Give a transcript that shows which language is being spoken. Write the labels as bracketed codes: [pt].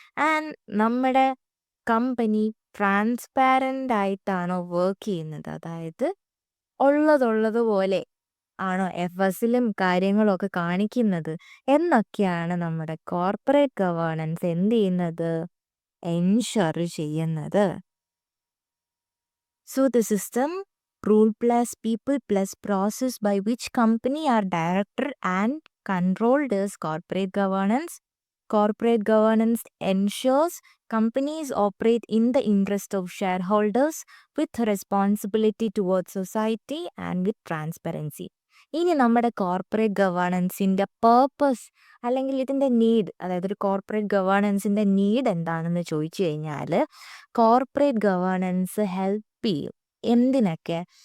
[ml] And നമ്മുടെ company transparent ആയിട്ടാണോ work ചെയ്യുന്നത്, അതായത് ഉള്ളതുപോലെ ആണോ എഫ്എസിലും കാര്യങ്ങളൊക്കെ കാണിക്കുന്നത് എന്നൊക്കെയാണ് നമ്മുടെ കോർപ്പറേറ്റ് ഗവേണൻസ് എന്ത് ചെയ്യുന്നത്, എൻഷുർ ചെയ്യുന്നത്. [en] So the system, rule plus people plus process by which company are directed and controlled is corporate governance. Corporate governance ensures companies operate in the interest of shareholders with responsibility towards society and with transparency. [ml] ഇനി നമ്മുടെ corporate ഗവേണൻസിൻ്റെ purpose അല്ലെങ്കിൽ ഇതിൻ്റെ need, അതായത് ഒരു corporate ഗവേണൻസിൻ്റെ need എന്താണെന്ന് ചോദിച്ചു കഴിഞ്ഞാൽ, corporate governance help ചെയ്യും എന്തിനൊക്കെ?